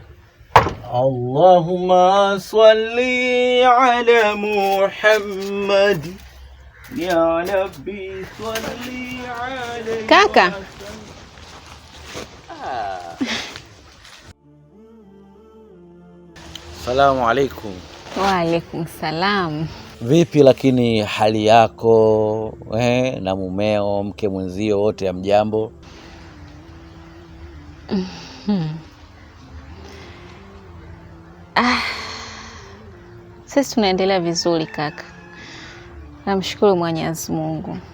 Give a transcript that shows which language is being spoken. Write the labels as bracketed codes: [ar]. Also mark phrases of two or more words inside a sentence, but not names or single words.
[ar] اللهم صل على محمد يا رب صل عليه. [sw] Kaka. [ar] سلام عليكم. وعليكم السلام. [sw] Vipi lakini hali yako na mumeo, mke mwenzio, wote hamjambo? Sisi tunaendelea vizuri kaka, namshukuru Mwenyezi Mungu.